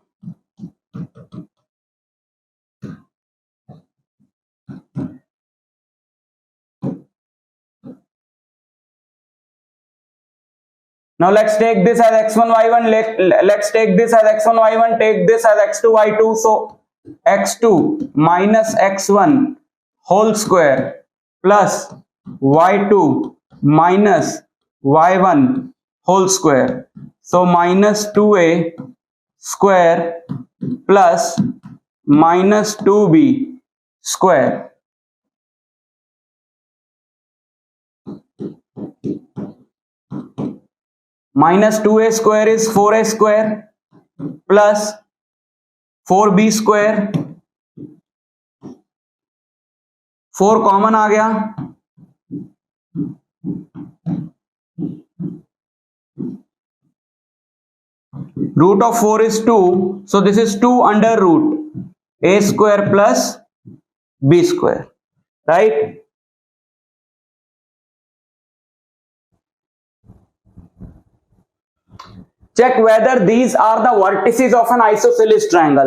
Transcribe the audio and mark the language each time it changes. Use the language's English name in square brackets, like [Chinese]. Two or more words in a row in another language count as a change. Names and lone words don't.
[English] Now let's take this as x1, y1. Let's take this as x1, y1. Take this as x2, y2. So x2 minus x1 whole square plus y2 minus y1 whole square. So minus 2a square plus minus 2b square. Minus 2a square is 4a square plus 4b square. [Hindi] 4 कॉमन आ गया. [English] Root of 4 is 2. So this is 2 under root a square plus b square. Right? Check whether these are the vertices of an isosceles triangle.